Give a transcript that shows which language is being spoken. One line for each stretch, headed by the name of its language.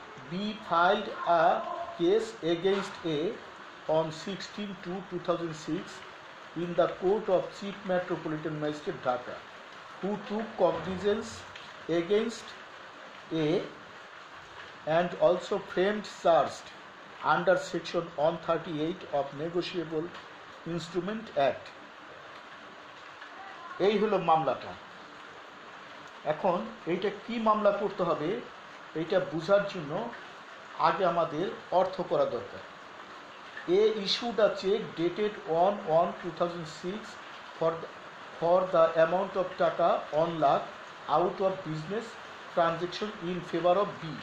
English: B filed a case against A on 16/2/2006 in the Court of Chief Metropolitan Magistrate Dhaka, who took cognizance against A and also framed charged under section 138 of Negotiable Instrument Act.
Bangla: এই হলো মামলাটা। এখন এইটা কি মামলা করতে হবে এইটা বোঝার জন্য আগে আমাদের অর্থ করা দরকার।
English: A issued a check dated 1/1/2006 for the amount of taka 1 lakh out of business transaction in favor of B.